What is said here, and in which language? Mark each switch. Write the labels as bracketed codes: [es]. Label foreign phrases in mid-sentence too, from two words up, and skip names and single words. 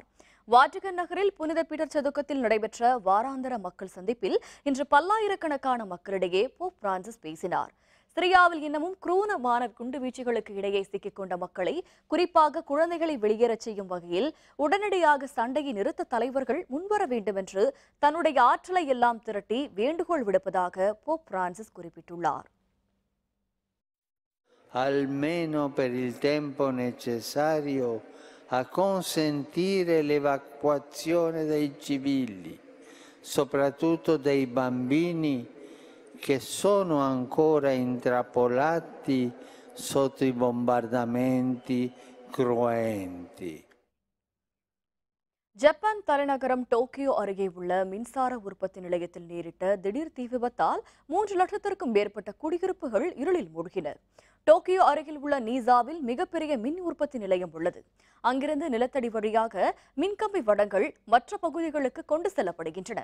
[ta] வாட்டிகன் நகரில் புனித பீட்டர் சதுக்கத்தில் நடைபெற்ற வாராந்திர மக்கள் சந்திப்பில் இன்று பல்லாயிரக்கணக்கான மக்களிடையே போப் பிரான்சிஸ் பேசினார். சிரியாவில் இன்னமும் குரூரமான குண்டுவீச்சுகளுக்கு இடையே சிக்கிக்கொண்ட மக்களை, குறிப்பாக குழந்தைகளை வெளியேறச் செய்யும் வகையில் உடனடியாக சண்டையை நிறுத்த தலைவர்கள் முன்வர வேண்டும் என்று தன்னுடைய ஆற்றலை எல்லாம் திரட்டி வேண்டுகோள் விடுப்பதாக போப் பிரான்சிஸ் குறிப்பிட்டுள்ளார். [it] almeno per il tempo necessario a consentire l'evacuazione dei civili, soprattutto dei bambini che sono ancora intrappolati sotto i bombardamenti cruenti. [ta] ஜப்பான் தலைநகரம் டோக்கியோ அருகே உள்ள மின்சார உற்பத்தி நிலையத்தில் நேரிட்ட திடீர் தீ விபத்தால் 3 லட்சத்திற்கும் மேற்பட்ட குடியிருப்புகள் இருளில் மூழ்கின. டோக்கியோ அருகில் உள்ள நீசாவில் மிகப்பெரிய மின் உற்பத்தி நிலையம் உள்ளது. அங்கிருந்து நிலத்தடி வழியாக மின்கம்பி வடங்கள் மற்ற பகுதிகளுக்கு கொண்டு செல்லப்படுகின்றன.